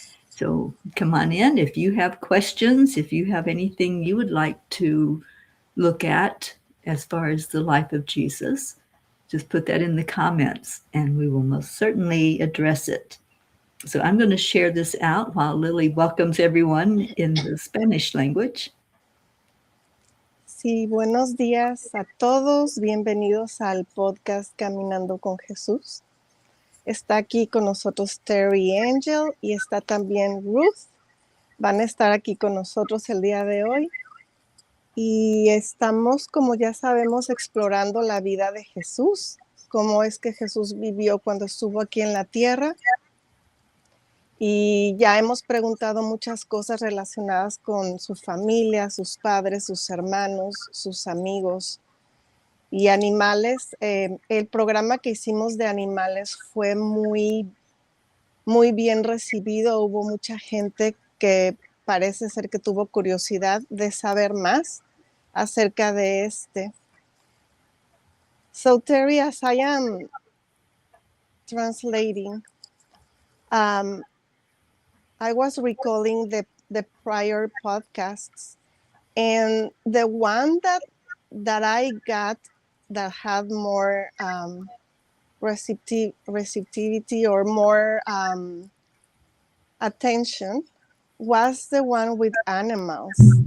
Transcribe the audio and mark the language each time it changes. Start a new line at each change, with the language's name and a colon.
English: So come on in. If you have questions, if you have anything you would like to look at as far as the life of Jesus, just put that in the comments and we will most certainly address it. So I'm going to share this out while Lily welcomes everyone in the Spanish language.
Spanish: Sí, buenos días a todos. Bienvenidos al podcast Caminando con Jesús. Está aquí con nosotros Teri Angel y está también Ruth. Van a estar aquí con nosotros el día de hoy. Y estamos, como ya sabemos, explorando la vida de Jesús, cómo es que Jesús vivió cuando estuvo aquí en la tierra. Y ya hemos preguntado muchas cosas relacionadas con su familia, sus padres, sus hermanos, sus amigos y animales. El programa que hicimos de animales fue muy bien recibido. Hubo mucha gente que parece ser que tuvo curiosidad de saber más acerca de este.
English: So Teri, as I am translating, I was recalling the prior podcasts, and the one that I got that had more receptivity or more attention was the one with animals.